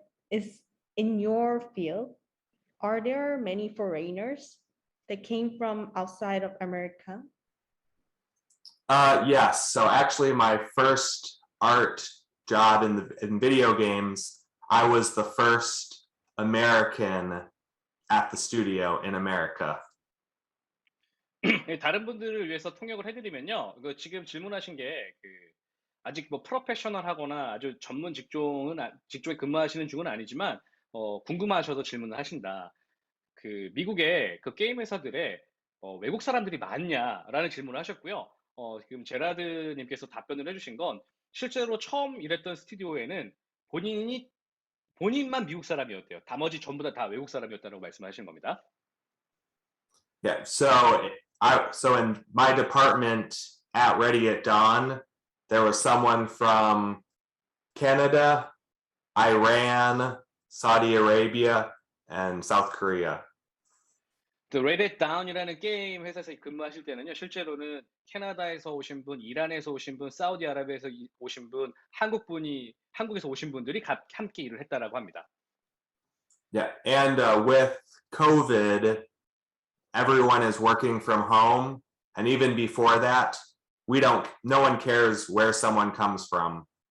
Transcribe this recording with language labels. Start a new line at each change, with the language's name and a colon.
English: Is in your field, are there many foreigners that came from outside of America? Yes. So actually, my first art job in video games, I was the first American at the studio in America.
Korean: 다른 분들을 위해서 통역을 해드리면요. 지금 질문하신 게 아직 뭐 프로페셔널하거나 아주 전문 직종에 근무하시는 중은 아니지만 궁금하셔서 질문을 하신다. 미국의 그 게임 회사들에 외국 사람들이 많냐라는 질문을 하셨고요. 지금 제라드님께서 답변을 해주신 건 실제로 처음 일했던 스튜디오에는 본인만 미국 사람이었대요. 나머지 전부 다 외국 사람이었다고 말씀하신 겁니다.
English: Yeah. So in my department at Ready at Dawn, there was someone from Canada, Iran, Saudi Arabia, and South Korea.
Korean: The Red Hat Down이라는 게임 회사에서 근무하실 때는요, 실제로는 캐나다에서 오신 분, 이란에서 오신 분, 사우디아라비아에서 오신 분, 한국에서 오신 분들이 함께 일을 했다라고 합니다.
English: Yeah, and with COVID, everyone is working from home, and even before that, no one cares where someone comes from.